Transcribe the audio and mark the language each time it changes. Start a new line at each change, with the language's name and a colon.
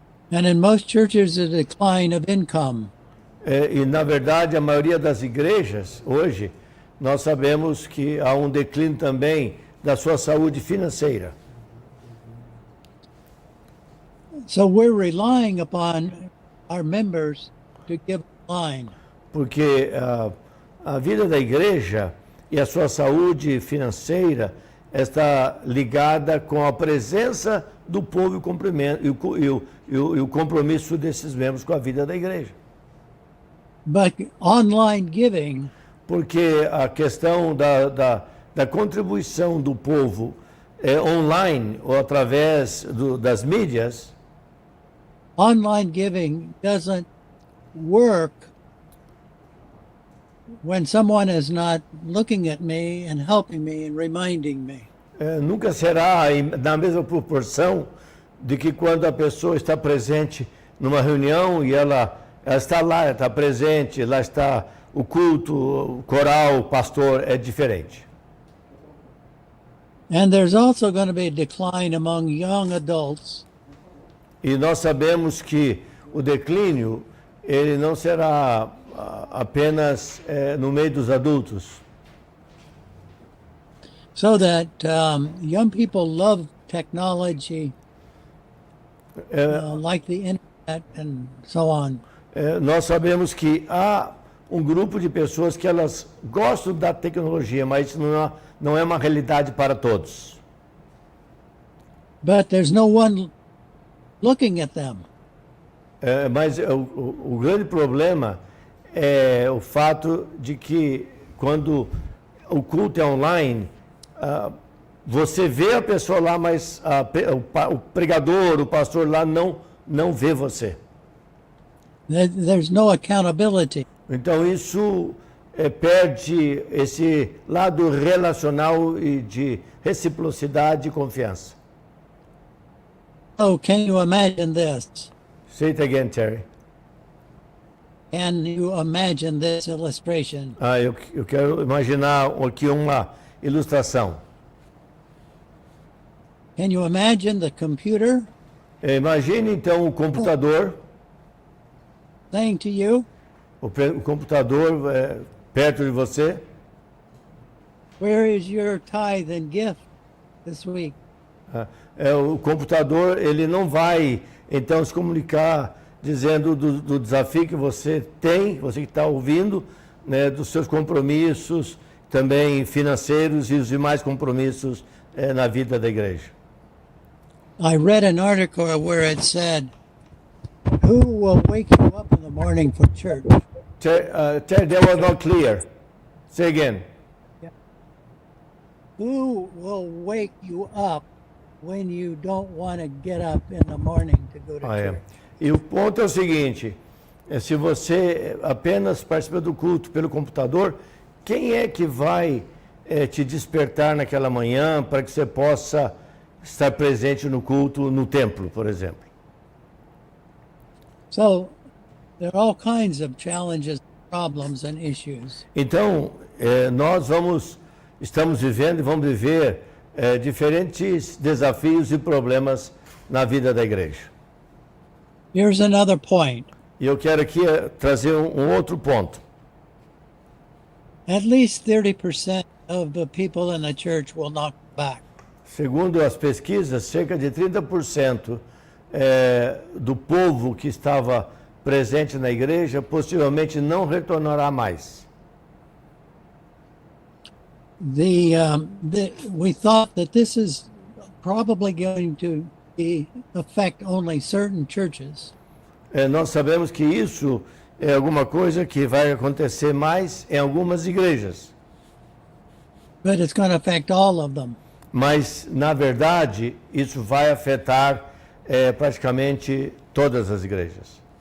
English: And in most churches, a decline of income.
Portuguese: E, na verdade, a maioria das igrejas, hoje, nós sabemos que há um declínio também da sua saúde financeira.
English: So we're relying upon our members to give a line.
Portuguese: Porque a vida da igreja e a sua saúde financeira está ligada com a presença do povo e o compromisso desses membros com a vida da igreja.
English: But online giving
Portuguese: Porque a questão da contribuição do povo online ou através das mídias,
English: online giving doesn't work when someone is not looking at me and helping me and reminding me.
Portuguese: nunca será na mesma proporção de que quando a pessoa está presente numa reunião e ela está lá, ela está presente, lá está o culto, o coral, o pastor, é diferente.
English: And there's also going to be a decline among young adults.
Portuguese: E nós sabemos que o declínio, ele não será apenas no meio dos adultos.
English: So that young people love technology, like the internet and so on.
Portuguese: Nós sabemos que há um grupo de pessoas que elas gostam da tecnologia, mas não é uma realidade para todos.
English: But there's no one looking at them.
Portuguese: Mas o grande problema é o fato de que quando o culto é online, você vê a pessoa lá, mas o pregador, o pastor lá não vê você.
English: There's no accountability.
Portuguese: Então isso perde esse lado relacional e de reciprocidade e confiança.
English: Oh, can you imagine this? Say it again, Terry. Can you imagine this illustration?
Portuguese: Eu quero imaginar aqui uma ilustração.
English: Can you imagine the computer
Portuguese: Imagine então o computador,
English: saying to you,
Portuguese: o computador perto de você.
English: where is your tithe and gift this week?
Portuguese: O computador, ele não vai então se comunicar dizendo do desafio que você tem, você que está ouvindo, né, dos seus compromissos também financeiros e os demais compromissos na vida da igreja.
English: I read an article where it said, who will wake you up in the morning for church? That was not clear. Say again. Who will wake you up when you don't want to get up in the morning to go to church?
Portuguese: E o ponto é o seguinte, se você apenas participa do culto pelo computador, quem é que vai te despertar naquela manhã para que você possa estar presente no culto, no templo, por exemplo?
English: So there are all kinds of challenges, problems and issues.
Portuguese: Então, nós estamos vivendo e vamos viver diferentes desafios e problemas na vida da igreja.
English: Here's another point.
Portuguese: E eu quero aqui trazer um outro ponto.
English: At least 30% of the people in the church will not go back.
Portuguese: Segundo as pesquisas, cerca de 30% do povo que estava presente na igreja possivelmente não retornará mais.
English: We thought that this is probably going to affect only certain churches.
Portuguese: Nós sabemos que isso é alguma coisa que vai acontecer mais em algumas igrejas.
English: but it's going to affect all of them.
Portuguese: Mas, na verdade, isso vai afetar praticamente todas as igrejas.